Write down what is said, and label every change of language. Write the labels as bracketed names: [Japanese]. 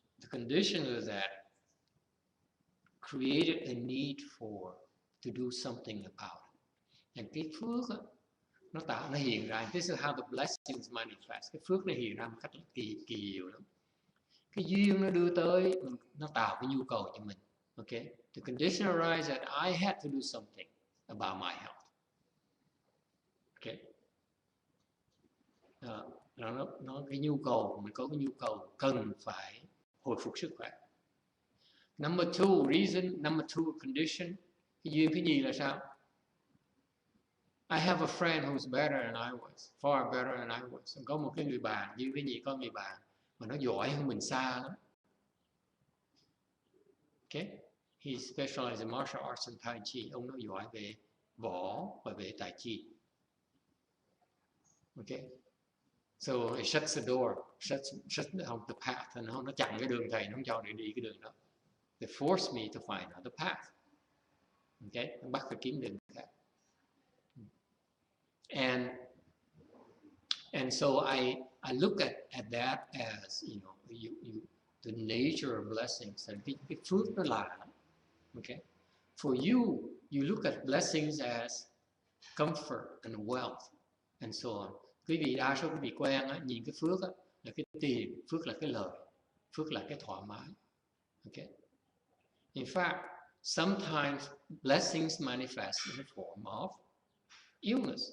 [English] conditions of that created a need to do something about it. [Vietnamese] And cái phước đó, nó hiện ra. [English] This is how the blessings manifest. [Vietnamese] Cái phước nó hiện ra một cách kỳ diệu lắm. Cái duyên nó đưa tới, nó tạo cái nhu cầu cho mình. [English] Okay, the condition arises that I had to do something about my health. [Vietnamese] Okay, nó cái nhu cầu, mình có cái nhu cầu cần phải hồi phục sức khỏe. [English] Number two condition, [Vietnamese] cái duyên thứ nhì là sao? [English] I have a friend who's better than I was, far better than I was. [Vietnamese] Có một cái người bạn, duyên thứ nhì có người bạn mà nó giỏi hơn mình xa lắm. [English] Okay, he specialized in martial arts and tai chi. [Vietnamese] Ông nó giỏi về võ và về tai chi. [English] Okay, so it shuts the door, shuts down the path, and [Vietnamese] nó chặn cái đường thầy, nó không cho để đi cái đường đó. [English] They forced me to find another path. [Vietnamese] Okay, nó bắt phải kiếm đường khác. [English] And so I look at that as, you know, the nature of blessings, and [Vietnamese] cái phước nó là. [English] Okay, for you look at blessings as comfort and wealth and so on. [Vietnamese] Quý vị đa số quý vị quen á, nhìn cái phước á, là cái tiền, phước là cái lợi, phước là cái thoải mái. [English] Okay, in fact, sometimes blessings manifest in the form of illness.